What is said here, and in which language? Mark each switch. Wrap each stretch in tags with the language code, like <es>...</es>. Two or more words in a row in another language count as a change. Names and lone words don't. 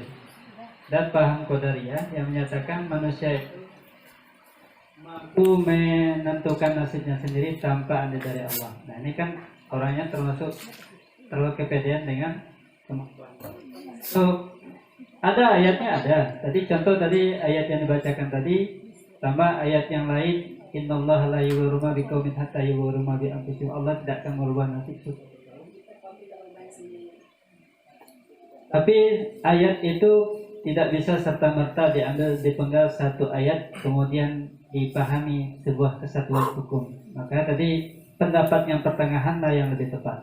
<id>Dan paham Qadariyah yang menyatakan manusia mampu menentukan nasibnya sendiri tanpa ada dari Allah. Nah ini kan orangnya terlalu kepedean dengan kemampuan. So ada ayatnya ada. Tadi contoh tadi ayat yang dibacakan tadi tambah ayat yang lain.</id> <ar>إن الله لا يغير ما بقوم حتى يغيروا ما بأنفسهم.</ar> <id>Allah tidak akan merubah nasib. Tapi ayat itu tidak bisa serta-merta dipenggal satu ayat kemudian dipahami sebuah kesatuan hukum. Maka tadi pendapat yang pertengahanlah yang lebih tepat.</id>